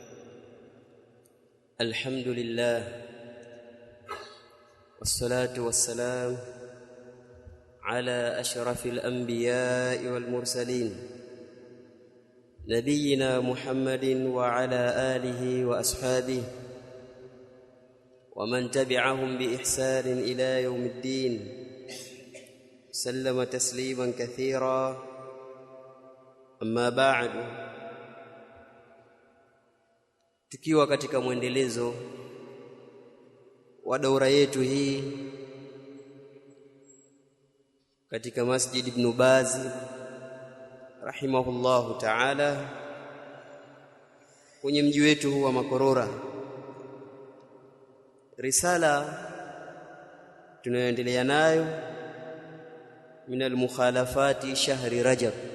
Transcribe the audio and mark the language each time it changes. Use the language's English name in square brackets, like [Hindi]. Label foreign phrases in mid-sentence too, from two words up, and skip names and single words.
[Arabic] الحمد لله والصلاة والسلام على أشرف الأنبياء والمرسلين نبينا محمد وعلى آله وأصحابه ومن تبعهم بإحسان إلى يوم الدين سلم تسليما كثيرا. أما بعد، [Swahili] tukiwa katika mwendelezo wa daura yetu hii katika Masjid Ibn Baz [Arabic] رحمه الله تعالى [Swahili] kwenye mji wetu huu wa Makorora, risala tunayoendelea nayo [Arabic] من المخالفات شهر رجب,